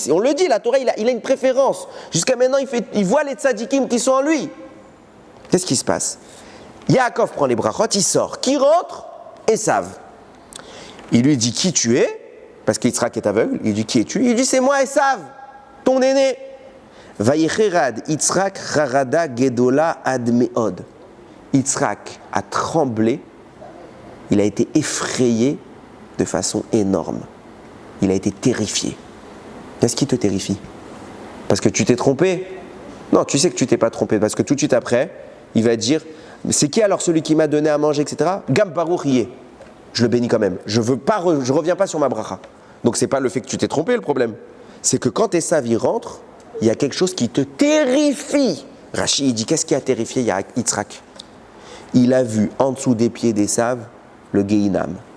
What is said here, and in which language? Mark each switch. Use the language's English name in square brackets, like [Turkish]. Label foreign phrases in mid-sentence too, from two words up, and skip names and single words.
[French] Et on le dit, la Torah, il a une préférence. Jusqu'à maintenant, il voit les tzadikim qui sont en lui. Qu'est-ce qui se passe? Yaakov prend les brachot, il sort. Qui rentre? Esav. Il lui dit qui tu es, parce qu'Yitzhak est aveugle. Il dit qui es-tu? Il dit c'est moi Esav, ton aîné. [Hebrew] ויחרד יצחק חרדה גדולה עד מאד. [French] Yitzhak a tremblé, il a été effrayé de façon énorme. Il a été terrifié. Qu'est-ce qui te terrifie? Parce que tu t'es trompé? Non, tu sais que tu t'es pas trompé, parce que tout de suite après, il va dire, c'est qui alors celui qui m'a donné à manger, etc. [Hebrew] גם ברוך יהיה. [French] Je le bénis quand même. Je reviens pas sur ma bracha. Donc c'est pas le fait que tu t'es trompé le problème. C'est que quand Esav y rentre, il y a quelque chose qui te terrifie. Rashi, il dit, qu'est-ce qui a terrifié Yitzhak? Il a vu en dessous des pieds d'Esav le Gehinam.